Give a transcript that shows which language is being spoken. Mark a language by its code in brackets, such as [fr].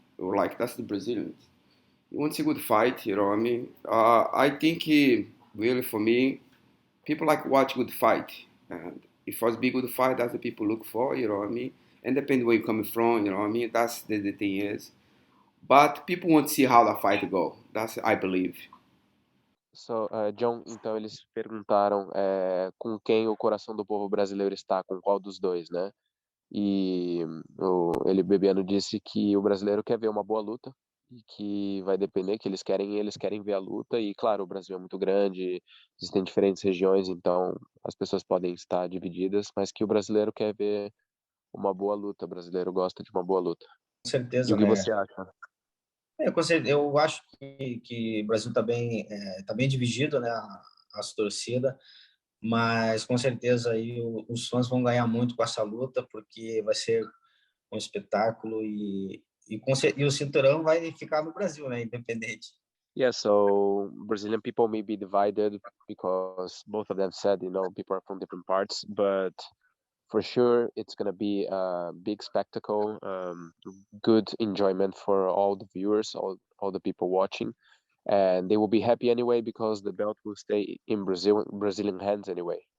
[en] Or like that's the Brazilians. You want to see good fight, you know what I mean? I think really for me, People like watch good fight. And if it's be good fight, that's the people look for, you know what I mean? And depending where you're coming from, you know what I mean? That's the thing is. But people want to see how the fight go. That's I believe. [pt] So, John, então eles perguntaram com quem o coração do povo brasileiro está, com qual dos dois, né? E ele, Bebiano, disse que o brasileiro quer ver uma boa luta e que vai depender, que eles querem ver a luta e, claro, o Brasil é muito grande, existem diferentes regiões, então as pessoas podem estar divididas, mas que o brasileiro quer ver uma boa luta, o brasileiro gosta de uma boa luta. Com E certeza, o que né? você acha? Eu acho que o Brasil tá bem dividido, né? As torcidas, mas com certeza aí os fãs vão ganhar muito com essa luta, porque vai ser um espetáculo e o cinturão vai ficar no Brasil, né? Independente. [en] Yeah, so Brazilian people may be divided because both of them said, people are from different parts, but for sure it's going to be a big spectacle, good enjoyment for all the viewers, all the people watching, and they will be happy anyway because the belt will stay in Brazilian hands anyway.